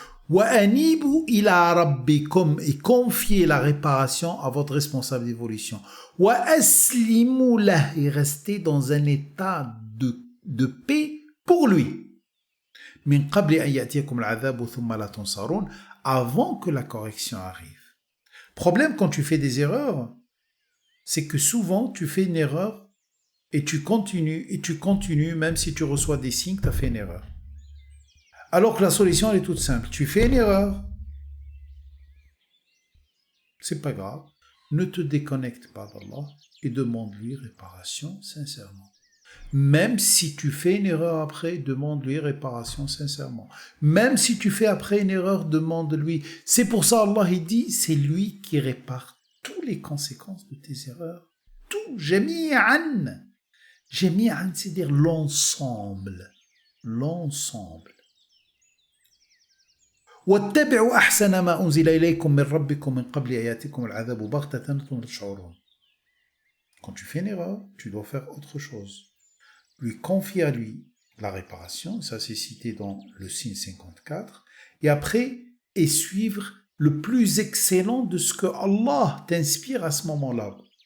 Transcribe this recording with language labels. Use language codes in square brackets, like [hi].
[ar] وَأَنِيبُوا إِلَىٰ رَبِّكُمْ [fr] et confiez la réparation à votre responsable d'évolution. [ar] وَأَسْلِمُوا لَهُ [fr] et restez dans un état de paix pour lui. [ar] مِنْ قَبْلِ أَنْ يَأْتِيَكُمُ الْعَذَابُ ثُمَّ لَا تُنْصَرُونَ [fr] avant que la correction arrive. Problème quand tu fais des erreurs, c'est que souvent tu fais une erreur et tu continues, même si tu reçois des signes que tu as fait une erreur. Alors que la solution elle est toute simple. Tu fais une erreur, c'est pas grave. Ne te déconnecte pas d'Allah et demande-lui réparation sincèrement. Même si tu fais une erreur après, demande-lui réparation sincèrement. Même si tu fais après une erreur, demande-lui. C'est pour ça Allah il dit, c'est lui qui répare toutes les conséquences de tes erreurs. Tout, jami'an. Jami'an, c'est-à-dire l'ensemble. L'ensemble. [ar] واتبعوا أحسن ما أنزل إليكم من ربكم من قبل أن يأتيكم العذاب بغتة ثم تشعرون. [fr] Quand tu fais une erreur, tu dois faire autre chose. Lui confier à lui la réparation, ça c'est cité dans le signe 54, et après, et suivre le plus excellent de ce que Allah t'inspire à ce moment-là.